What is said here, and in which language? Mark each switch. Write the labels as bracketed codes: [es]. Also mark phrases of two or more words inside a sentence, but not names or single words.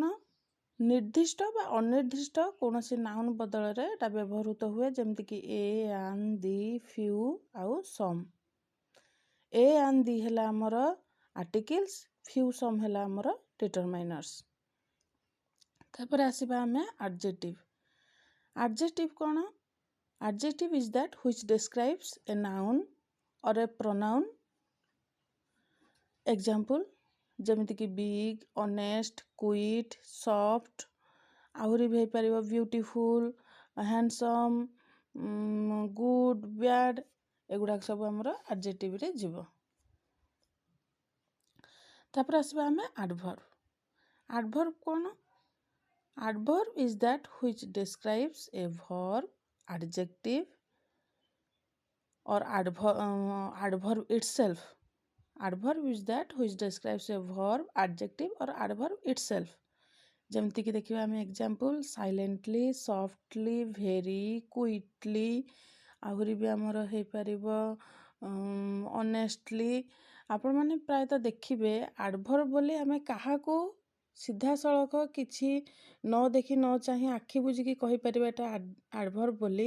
[or] ନିର୍ଦ୍ଦିଷ୍ଟ ବା ଅନିର୍ଦ୍ଦିଷ୍ଟ କୌଣସି ନାଉନ୍ ବଦଳରେ ଏଟା ବ୍ୟବହୃତ ହୁଏ, ଯେମିତିକି [en] a, an, the, few [or] ଆଉ ସମ୍। [en] a an the [or] ହେଲା ଆମର ଆର୍ଟିକଲ୍ସ, [en] few some [or] ହେଲା ଆମର ଡିଟରମାଇନର୍ସ। ତାପରେ ଆସିବା ଆମେ ଆଡଜେକ୍ଟିଭ। ଆଡଜେକ୍ଟିଭ କ'ଣ? [en] Adjective is that which describes a noun or a pronoun. Example, [or] ଯେମିତିକି [en] big, honest, quiet, soft, [or] ଆହୁରି ବି ହେଇପାରିବ [en] beautiful, handsome, good, bad, [or] ଏଗୁଡ଼ାକ ସବୁ ଆମର ଆଡଜେକ୍ଟିଭରେ ଯିବ। ତାପରେ ଆସିବା ଆମେ ଆଡଭର୍ବ। ଆଡଭର୍ବ କ'ଣ? [en] Adverb is that which describes a verb, adjective or adverb itself. Adverb is that which describes a verb, adjective or adverb itself. [or] ଯେମିତିକି ଦେଖିବା ଆମେ [en] example, silently, softly, very, quickly, [or] ଆହୁରି ବି ଆମର ହେଇପାରିବ ଅନେଷ୍ଟଲି। ଆପଣମାନେ ପ୍ରାୟତଃ ଦେଖିବେ ଆଡଭର୍ବ ବୋଲି ଆମେ କାହାକୁ ସିଧାସଳଖ କିଛି ନ ଦେଖି ନ ଚାହିଁ ଆଖି ବୁଜିକି କହିପାରିବା ଏଟା ଆଡଭର୍ବ ବୋଲି।